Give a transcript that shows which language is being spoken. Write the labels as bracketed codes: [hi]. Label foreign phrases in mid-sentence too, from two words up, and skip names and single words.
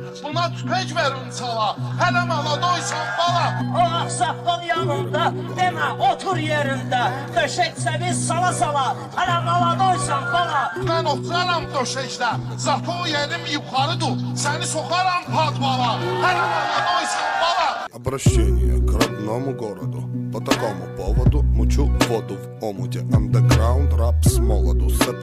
[az] Buna tüpək verin sala, hələ mala doysan bala. O ağsaqqal yanında, demə otur yerində. Döşəksə biz sala sala, hələ mala doysan bala. Mən oturaram döşəkdə, zato yerim yuxarıdır. Səni soxaram padvala, hələ mala doysan bala. [ru] Обращение к родному городу. По такому поводу мучу воду в омуте. Андеграунд, рап с молоду.